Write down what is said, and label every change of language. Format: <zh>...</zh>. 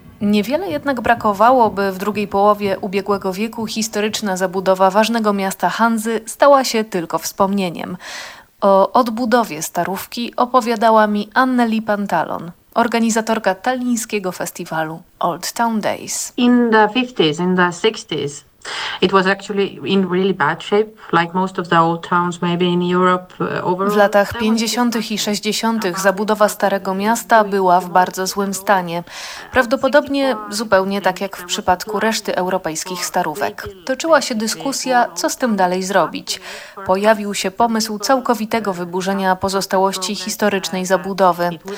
<pl>Niewiele jednak brakowało, by w drugiej połowie ubiegłego wieku historyczna zabudowa ważnego miasta Hanzy stała się tylko wspomnieniem. O odbudowie starówki opowiadała mi Anneli Pantalon, organizatorka tallińskiego festiwalu Old Town Days.</pl> <en>In the 50s, in the 60s, it was actually in really bad shape, like most of the old towns maybe in Europe overall.</en> <pl>W latach 50. i 60. zabudowa Starego Miasta była w bardzo złym stanie. Prawdopodobnie zupełnie tak jak w przypadku reszty europejskich starówek. Toczyła się dyskusja, co z tym dalej zrobić. Pojawił się pomysł całkowitego wyburzenia pozostałości historycznej zabudowy.</pl>